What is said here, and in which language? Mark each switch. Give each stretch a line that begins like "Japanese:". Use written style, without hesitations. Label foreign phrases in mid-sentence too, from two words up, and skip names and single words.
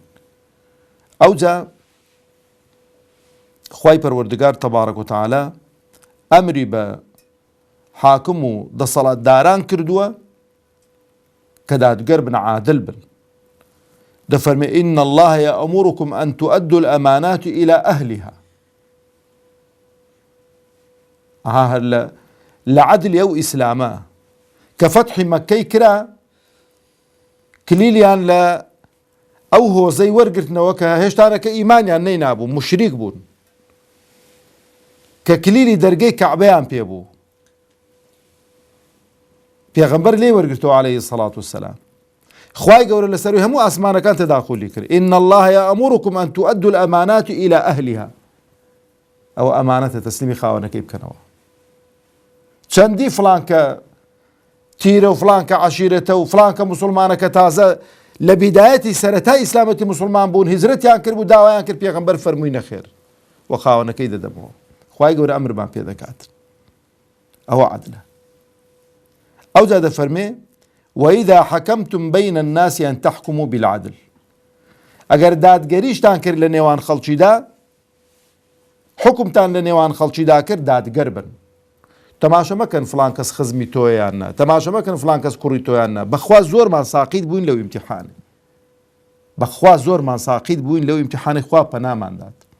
Central Kurdish: ئەوجا خوای پەروەردگار
Arabic: تەبارەک و تەعالا
Central Kurdish: ئەمری بە حاکم و دەسەڵاتداران کردووە کە دادگەر بن، عادل بن.
Arabic: دەفەرمێ ئین الله یەئمرکم ئەن تؤدوا الأمانات إلى أهلها.
Central Kurdish: لە عەدلی ئەو ئیسلامە کە فەتحی مەککەی کرا، کلیلیان لە ئەو هۆزەی وەرگرتنەوە کە هێشتانەکە ئیمانیان نەینابوو، مشریک بوون، کە کلیلی دەرگەی کەعبەیان پێبوو، پێغەمبەر لێ وەرگرتەوە
Arabic: عەلەیهی سەڵات وسەلام.
Central Kurdish: خوای گەورە لەسەروی هەموو ئاسمانەکان تەداخولی کرد،
Arabic: ئین الله یەئمرکم ئەن تؤدوا الأمانات إلى أهلها.
Central Kurdish: ئەوە ئەمانەتە تەسلیمی خاوەنەکەی بکەنەوە. چەندی فڵان کە تیرە و فڵان کە عەشیرەتە و فڵان کە موسڵمانەکە تازە لە بیدایەتی سەرەتای ئیسلامەتی موسڵمان بوون، هیجرەتیان کرد و داوایان کرد، پێغەمبەر فەرمووی نەخێر و خاوەنەکەی دەدەمەوە. خوای گەورە ئەمرمان پێ دەکات، ئەوە عەدلە. ئەوجا دەفەرمێ
Arabic: وإذا حكمتم بين الناس أن تحكموا بالعدل.
Central Kurdish: ئەگەر دادگەریشتان کرد لە نێوان خەڵکیدا، حکمتان لە نێوان خەڵکیدا کرد، دادگەر بن. تەماشە مەکەن فڵان کەس خزمی تۆیان نا، تەماشە مەکەن فڵان کەس کوڕی تۆیان نا. بەخوا زۆرمان ساقیت بووین لەو ئیمتیحانە، بەخوا زۆرمان ساقیت بووین لەو ئیمتیحانەی خوا پەناماندات.